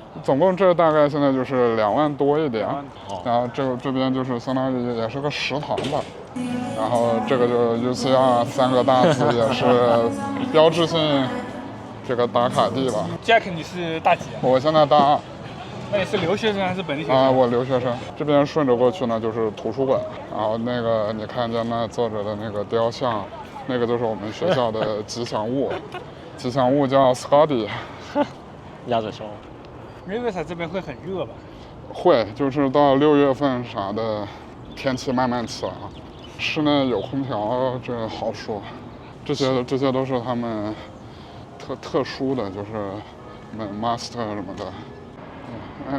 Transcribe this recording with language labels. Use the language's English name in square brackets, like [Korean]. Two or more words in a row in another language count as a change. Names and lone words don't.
[Chinese] 總共這大概現在就是2萬多一點，然後這邊就是相當於也是個食堂吧，然後這個就 UCR 3個大字也是標誌性這個打卡地吧。 Jack， 你是大幾啊？我現在大2。那你是留學生還是本地學生？我留學生。這邊順着過去呢就是圖書館，然後那個你看見那坐着的那個雕像，那個就是我們學校的吉祥物，吉祥物叫 Scotty。鴨嘴獸 Riverside 這邊會很熱吧？會，就是到6月份啥的，天氣慢慢起來了。室內有空調，這好說。這些都是他們特殊的，就是master 什麼的。